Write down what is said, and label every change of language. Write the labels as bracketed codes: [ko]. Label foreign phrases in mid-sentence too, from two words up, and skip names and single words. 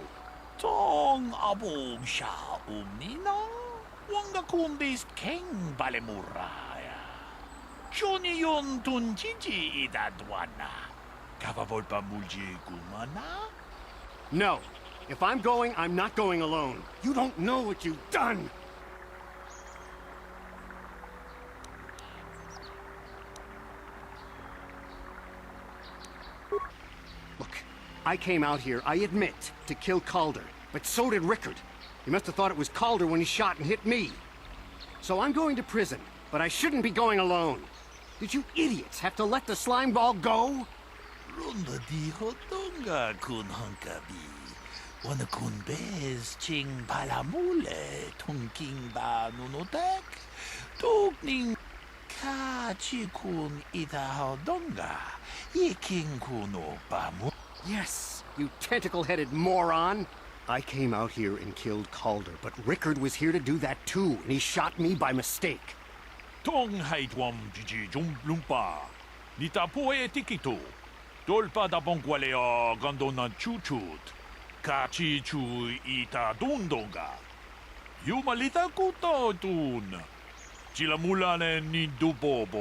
[en] Tong abog siya umnina, wanga kumbis keng balemuraya. Shoni yon tunjiji idadwana. Kavavol pa mulji gumana? No. If I'm going, I'm not going alone. You don't know what you've done! Look, I came out here, I admit, to kill Calder, but so did Rickard. He must have thought it was Calder when he shot and hit me. So I'm going to prison, but I shouldn't be going alone. Did you idiots have to let the slime ball go? Runda di hotonga kun hankabi. Wana kun bez ching palamule tungking ba nunotek. Tukning ka chikun ita hodonga. Yiking kuno bamu. Yes, you tentacle-headed moron! I came out here and killed Calder, but Rickard was here to do that too, and he shot me by mistake. Tong haitwam jiji lumpa. Nita poe tikito. Dolpa da bongwalea gandona chuchut. Kachi chu ita dundonga. Yumalita kuto tun. Chilamulane ni dubobo.